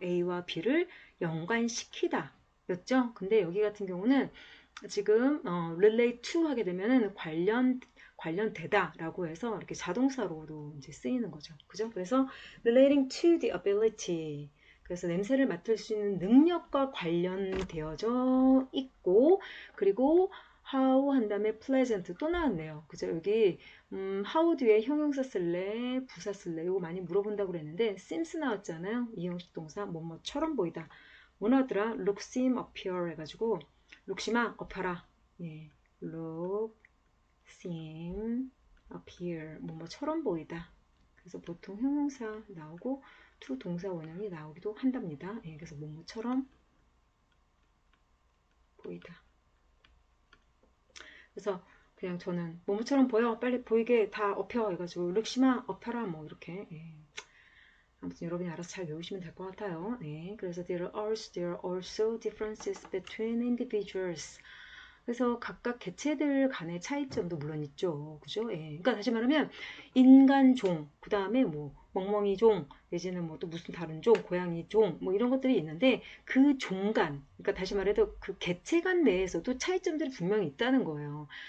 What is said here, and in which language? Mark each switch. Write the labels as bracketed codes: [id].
[ko] A와 B를 연관시키다 였죠. 근데 여기 같은 경우는 지금 relate to 하게 되면은 관련되다 라고 해서 이렇게 자동사로도 이제 쓰이는 거죠. 그죠? 그래서 relating to the ability. 그래서 냄새를 맡을 수 있는 능력과 관련되어져 있고, 그리고 how 한 다음에 pleasant 또 나왔네요. 그죠? 여기 how 뒤에 형용사 쓸래, 부사 쓸래 이거 많이 물어본다고 그랬는데 seems 나왔잖아요. 이형식 동사 뭐뭐처럼 보이다. 뭐 나왔더라? look, seem, appear 해가지고 look심아 업혀라. 예, look, seem, appear 뭐뭐처럼 보이다. 그래서 보통 형용사 나오고 to 동사 원형이 나오기도 한답니다. 예, 그래서 뭐뭐처럼 보이다. 그래서 그냥 저는 뭐뭐처럼 보여 빨리 보이게 다 업혀 해가지고 룩심아 업혀라 뭐 이렇게 예. 아무튼 여러분이 알아서 잘 외우시면 될 것 같아요. 네, 그래서 [en] there are also differences between individuals. [ko] 그래서 각각 개체들 간의 차이점도 물론 있죠. 그죠? 예. 그러니까 다시 말하면 인간종, 그 다음에 뭐 멍멍이종, 내지는 뭐 또 무슨 다른 종, 고양이종, 뭐 이런 것들이 있는데 그 종간, 그러니까 다시 말해도 그 개체간 내에서도 차이점들이 분명히 있다는 거예요.